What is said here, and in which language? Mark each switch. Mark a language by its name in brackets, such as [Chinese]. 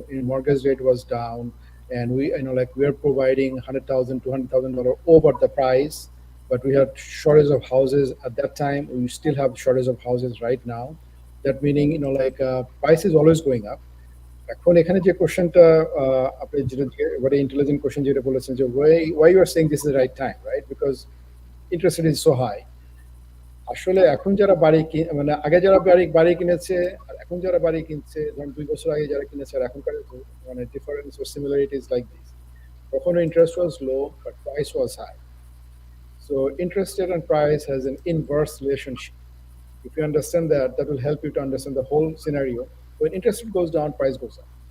[English] Mortgage rate was down, and we are providing $100,000, $200,000 over the price, but we had shortage of houses at that time. We still have shortage of houses right now. That meaning, price is always going up. [Bangla] এখন এখানে যে কোশ্চেনটা আপনি যেটা [English] very intelligent question [Bangla] যেটা বলেছেন, যে [English] why you are saying this is the right time, right? Because interest rate is so high. [Bangla] আসলে এখন যারা বাড়ি আগে যারা বাড়ি কিনেছে আর এখন যারা বাড়ি কিনছে, ধরুন 2 বছর আগে যারা কিনেছে আর এখনকার difference [English] or similarities like this. [Bangla] তখন [English] interest was low but price was high. So interest rate and price has an inverse relationship. If you understand that, that will help you to understand the whole scenario. When interest rate goes down, price goes up.